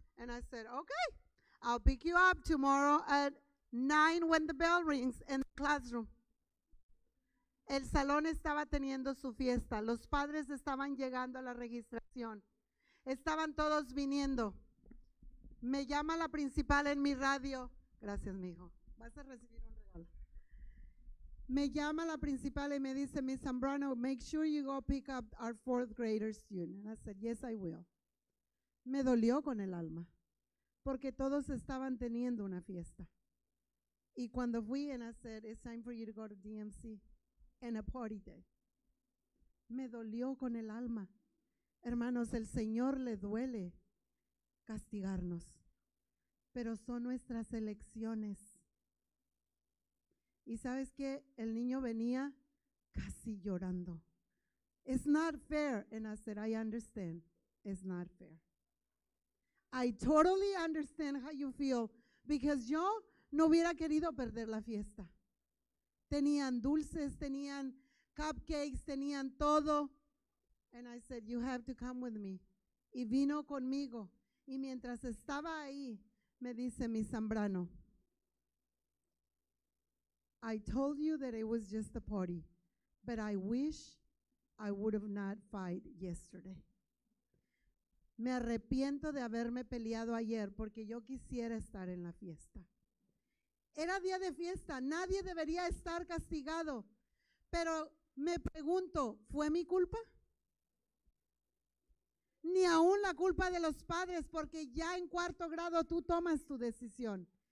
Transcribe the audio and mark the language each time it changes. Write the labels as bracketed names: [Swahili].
[English] And I said, okay, I'll pick you up tomorrow at 9 when the bell rings in the classroom. [Spanish] El salón estaba teniendo su fiesta, los padres estaban llegando a la registración, estaban todos viniendo. Me llama la principal en mi radio. Gracias, mi hijo. Vas a recibir un regalo. Me llama la principal y me dice, [English] Miss Zambrano, make sure you go pick up our 4th grader student. And I said, yes, I will. [Spanish] Me dolió con el alma, porque todos estaban teniendo una fiesta. Y cuando fui, [English] and I said, it's time for you to go to DMC and a party day. [Spanish] Me dolió con el alma. Hermanos, el Señor le duele castigarnos, pero son nuestras elecciones. Y sabes que el niño venía casi llorando. [English] It's not fair. And I said, I understand. It's not fair. I totally understand how you feel, because [Spanish] yo no hubiera querido perder la fiesta. Tenían dulces, tenían cupcakes, tenían todo. [English] And I said, you have to come with me. [Spanish] Y vino conmigo. Y mientras estaba ahí, Me dice mi [English] Zambrano, I told you that it was just a party, but I wish I would have not fight yesterday. [Spanish] Me arrepiento de haberme peleado ayer porque yo quisiera estar en la fiesta. Era día de fiesta, nadie debería estar castigado, pero me pregunto, ¿fue mi culpa? Ni aún la culpa de los padres, porque ya en 4º grado tú tomas tu decisión.